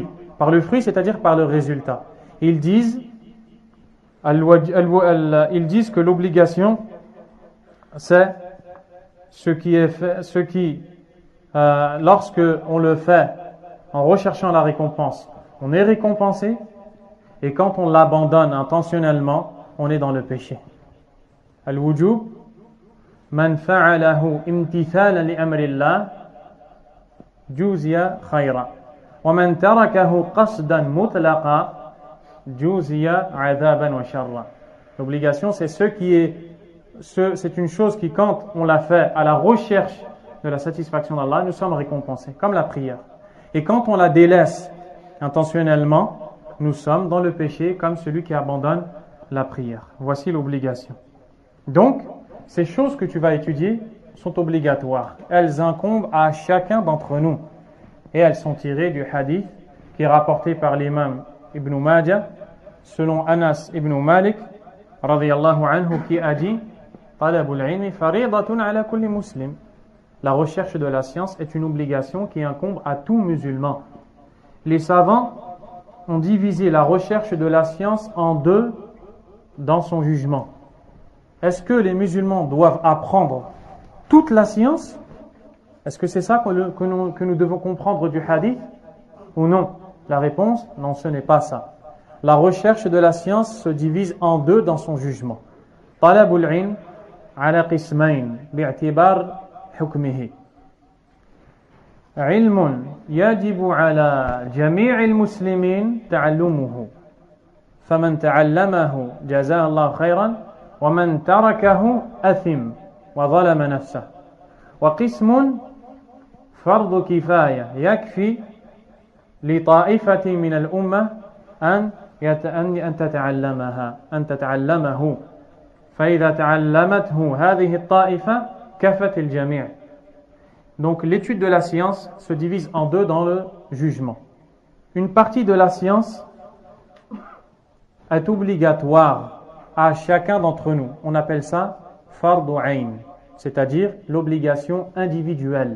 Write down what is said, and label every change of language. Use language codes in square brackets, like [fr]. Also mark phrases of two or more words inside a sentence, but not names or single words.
[fr] Par le fruit, c'est-à-dire par le résultat. Ils disent que l'obligation, c'est ce qui est fait, lorsque on le fait en recherchant la récompense, on est récompensé, et quand on l'abandonne intentionnellement, on est dans le péché. [ar] الوجوب من فعله امتثالا لأمر الله جوزي خيرا. ومن تركه قصدا مطلقا جوزي عذابا وشرا. [fr] L'obligation, c'est c'est une chose qui, quand on l'a fait à la recherche de la satisfaction d'Allah, nous sommes récompensés, comme la prière. Et quand on la délaisse intentionnellement, nous sommes dans le péché, comme celui qui abandonne la prière. Voici l'obligation. Donc, ces choses que tu vas étudier sont obligatoires. Elles incombent à chacun d'entre nous. Et elles sont tirées du hadith qui est rapporté par l'imam Ibn Majah, selon Anas ibn Malik, [ar] رضي الله عنه, [fr] qui a dit « [ar] طلب العلم فريضة على كل مسلم [fr] » La recherche de la science est une obligation qui incombe à tout musulman. Les savants ont divisé la recherche de la science en deux dans son jugement. Est-ce que les musulmans doivent apprendre toute la science? Est-ce que c'est ça que nous devons comprendre du hadith? Ou non? La réponse, non, ce n'est pas ça. La recherche de la science se divise en deux dans son jugement. [ar] طلب العلم على قسمين باعتبار حكمه. علم يجب على جميع المسلمين تعلمه فمن تعلمه جزاه الله خيرا ومن تركه أثم وظلم نفسه وقسم فرض كفاية يكفي لطائفة من الأمة أن تتعلمه فإذا تعلمته هذه الطائفة كفت الجميع. [fr] Donc l'étude de la science se divise en deux dans le jugement. Une partie de la science est obligatoire à chacun d'entre nous. On appelle ça [ar] فرض عين, [fr] c'est-à-dire l'obligation individuelle.